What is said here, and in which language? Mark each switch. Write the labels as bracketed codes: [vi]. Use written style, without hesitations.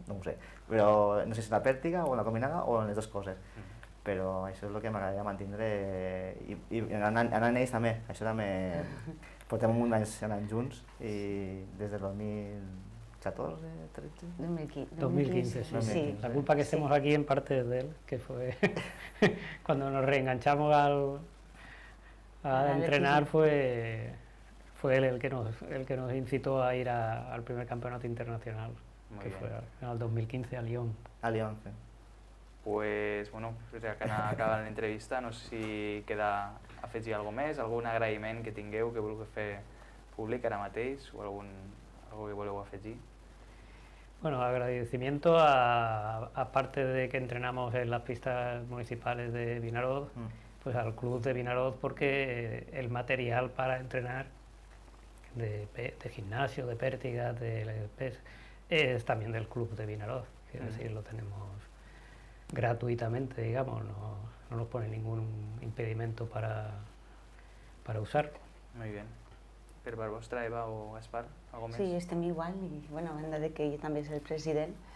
[ca] No ho sé, però no sé si en la pèrtiga o en la combinada o en les dues coses. Però això és el que m'agradaria mantindre i anant en ells també, això també portem un any anant junts i des del 2014, 13... 2015, sí. [es] La culpa que estemos aquí en parte es de él, que fue cuando nos reenganchamos a entrenar fue él el que nos incitó a ir al primer campeonato internacional, que fue en el 2015 a Lyon. A Lyon, sí. [ca] Pues, bueno, ja que acaba l'entrevista, no sé si queda afegir alguna cosa més, algun agraïment que tingueu, que vulgueu fer públic ara mateix, o algo que voleu afegir. [es] Bueno, agradecimiento aparte de que entrenamos en las pistas municipales de Vinaroz, pues al club de Vinaroz, porque el material para entrenar de gimnasio, de pértigas, de pes, es también del club de Vinaròs, quiero decir, lo tenemos gratuitamente, digamos, no nos pone ningún impedimento para usarlo. Muy bien. [ca] Per part vostra, Eva o Gaspar, algo més? Sí, estem igual, i bueno, a banda de que jo també és el president.